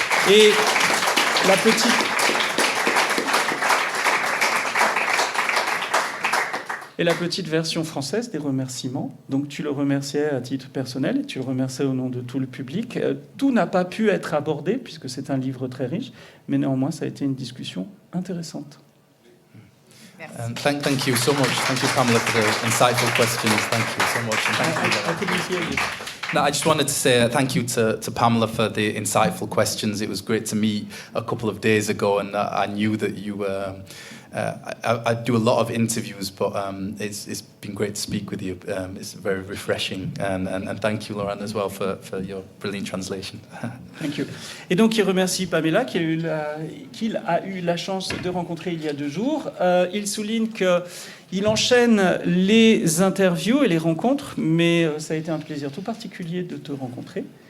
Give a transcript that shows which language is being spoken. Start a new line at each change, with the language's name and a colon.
French: Et la petite version française des remerciements. Donc tu le remerciais à titre personnel et tu le remerciais au nom de tout le public. Tout n'a pas pu être abordé puisque c'est un livre très riche, mais néanmoins ça a été une discussion intéressante.
English: Thank you so much. Thank you, Pamela, for the insightful questions. Thank you so much. And thank you. I couldn't hear you. No, I just wanted to say thank you to Pamela for the insightful questions. It was great to meet a couple of days ago, and I knew that you I do a lot of interviews, but it's been great to speak with you. It's very refreshing, and thank you, Laurent, as well for your brilliant translation. Thank you.
French: Et donc, il remercie Pamela, qu'il a eu la chance de rencontrer il y a 2 jours. Il souligne qu'il enchaîne les interviews et les rencontres, mais ça a été un plaisir tout particulier de te rencontrer.